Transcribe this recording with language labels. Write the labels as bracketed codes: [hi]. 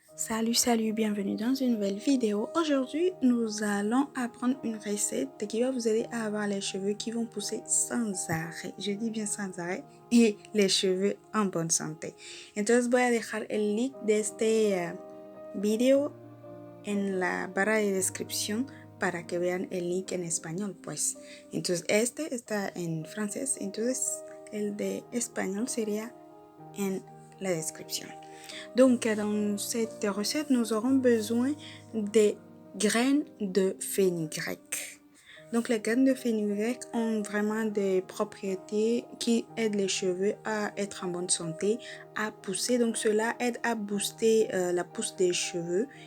[fr] Salut, bienvenue dans une nouvelle vidéo. Aujourd'hui, nous allons apprendre une recette qui va vous aider à avoir les cheveux qui vont pousser sans arrêt. Je dis bien sans arrêt y les cheveux en bonne santé. [es] Entonces voy a dejar el link de este video en la barra de descripción para que vean el link en español, pues. Entonces este está en francés, entonces el de español sería en la description. [fr] Donc, dans cette recette, nous aurons besoin des graines de fenugrec. Donc, les graines de fenugrec ont vraiment des propriétés qui aident les cheveux à être en bonne santé, à pousser. Donc, cela aide à booster la pousse des cheveux.